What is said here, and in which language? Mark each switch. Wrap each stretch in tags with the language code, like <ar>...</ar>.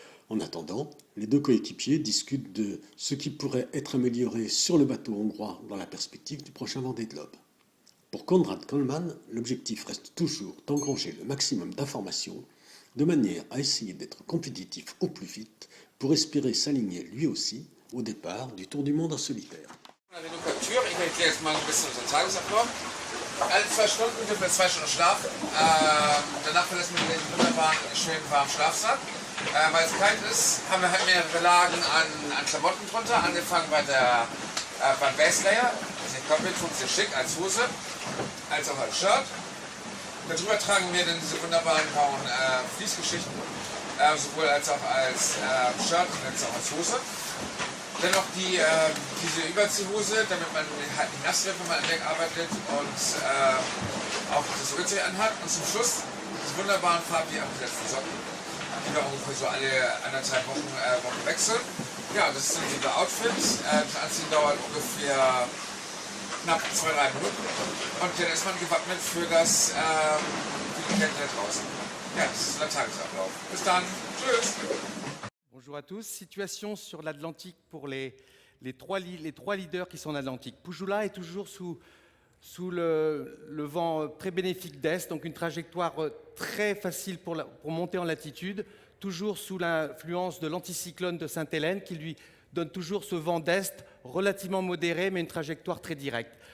<fr>En attendant, les deux coéquipiers discutent de ce qui pourrait être amélioré sur le bateau hongrois dans la perspective du prochain Vendée Globe. Pour Konrad Coleman, l'objectif reste toujours d'engranger le maximum d'informations de manière à essayer d'être compétitif au plus vite pour espérer s'aligner lui aussi au départ du Tour du Monde en solitaire.</fr> <de>Ich erkläre jetzt mal ein bisschen unseren Tagesablauf. Alle 2 Stunden dürfen wir 2 Stunden schlafen. Danach verlassen wir den wunderbaren, schönen warmen Schlafsack. Weil es kalt ist, haben wir halt mehrere Lagen an Klamotten drunter, angefangen beim Baselayer. Das ist komplett funktioniert schick als Hose, als auch als Shirt. Darüber tragen wir dann diese wunderbaren grauen Fließgeschichten, sowohl als auch als Shirt als auch als Hose. Dann noch diese Überziehhose, damit man halt nicht nass wird, wenn man an Deck arbeitet und auch das Rücksee anhat. Und zum Schluss diese wunderbaren farblich abgesetzten Socken, die wir ungefähr so alle 1,5 Wochen wechseln. Ja, das ist unser Outfit. Das Anziehen dauert ungefähr knapp 2-3 Minuten und dann ist man gewappnet für die Kälte da draußen. Ja, das ist der Tagesablauf. Bis dann. Tschüss.</de> <fr>Bonjour à tous. Situation sur l'Atlantique pour les trois leaders qui sont en Atlantique. Pujula est toujours sous le vent très bénéfique d'Est, donc une trajectoire très facile pour monter en latitude, toujours sous l'influence de l'anticyclone de Sainte-Hélène qui lui donne toujours ce vent d'Est relativement modéré, mais une trajectoire très directe.</fr>